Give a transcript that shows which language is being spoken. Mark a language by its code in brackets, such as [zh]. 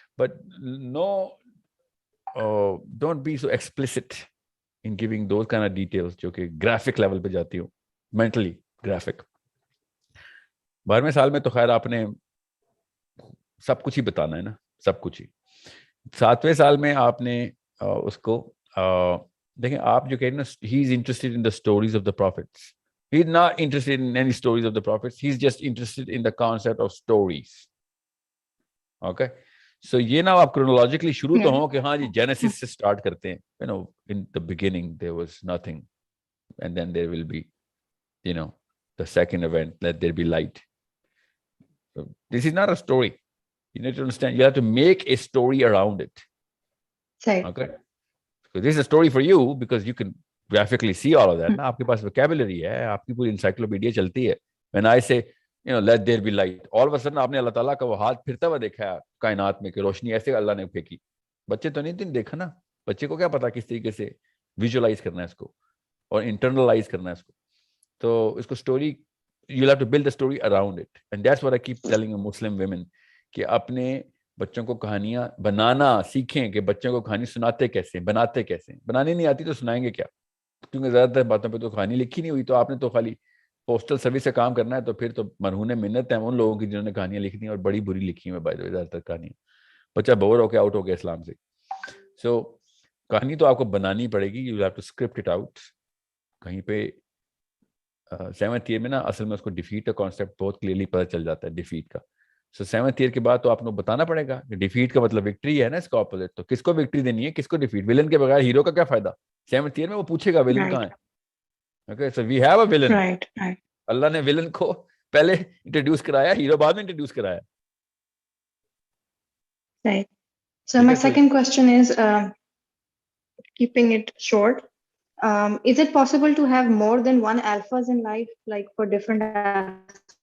[en] But no, don't be so explicit in giving those kind of details [ur] جو کہ [en] graphic level [ur] پہ جاتی ہوں, [en] mentally graphic. [ur] 12ویں سال میں تو خیر آپ نے سب کچھ ہی بتانا ہے نا, سب کچھ ہی. 7ویں سال میں آپ نے اس کو دیکھیں, آپ جو کہہ رہے ہیں نا, [en] he is interested in the stories of the prophets. He is not interested in any stories of the prophets. He is just interested in the concept of stories. Okay? [ur] So یہ نا آپ chronologically شروع تو ہوں کہ ہاں جی Genesis سے start کرتے ہیں. [en] You know, in the beginning there was nothing and then there will be, you know, the second event, let there be light. So this is not a story. You need to understand, you have to make a story around it. Right. Okay? So this is a story for you because you can graphically see all of that. [ur] نا آپ کے پاس vocabulary ہے, آپ کی پوری encyclopedia چلتی ہے. [en] When I say, you know, let there be light, all of a sudden [ur] آپ نے اللہ تعالیٰ کا وہ ہاتھ پھرتا ہوا دیکھا ہے کائنات میں کہ روشنی ایسے اللہ نے پھینکی. بچے تو نہیں دیکھا نا, بچے کو کیا پتا کس طریقے سے ویژولائز کرنا ہے اس کو اور انٹرنلائز کرنا ہے اس کو. تو اس کو story, [en] you'll have to build the story around it. And that's what I keep telling Muslim women, [ur] کہ اپنے بچوں کو کہانیاں بنانا سیکھیں, کہ بچوں کو کہانی سناتے کیسے, بناتے کیسے. بنانی نہیں آتی تو سنائیں گے کیا, کیونکہ زیادہ تر باتوں پہ تو کہانی لکھی نہیں ہوئی. تو آپ نے تو خالی پوسٹل سروس سے کام کرنا ہے, تو پھر تو مرہون منت ہیں ان لوگوں کی جنہوں نے کہانیاں لکھی ہیں اور بڑی بری لکھی ہیں بائی زیادہ تر کہانیاں. بچہ بور ہو کے آؤٹ ہو گیا اسلام سے. سو کہانی تو آپ کو بنانی پڑے گی, [en] You have to script it out. [ur] کہیں پہ 7th ایئر میں نا اصل میں اس کو ڈیفیٹ کا کانسیپٹ بہت کلیئرلی پتہ چل جاتا ہے, ڈیفیٹ کا. سو 7th ایئر کے بعد تو آپ کو بتانا پڑے گا کہ ڈیفیٹ کا مطلب وکٹری ہے نا, اس کا اپوزٹ. تو کس کو وکٹری دینی ہے, کس کو ڈیفیٹ. ولن کے بغیر ہیرو کا کیا فائدہ. 7th ایئر میں وہ پوچھے گا ولن کہاں ہے. Okay, [en] So we have a villain. [ur] اللہ نے ولن کو پہلے انٹروڈیوس کرایا, ہیرو بعد میں انٹروڈیوس کرایا. [en] Right. So my second question is, keeping it short, is it possible to have more than one alphas in life, like for different aspects?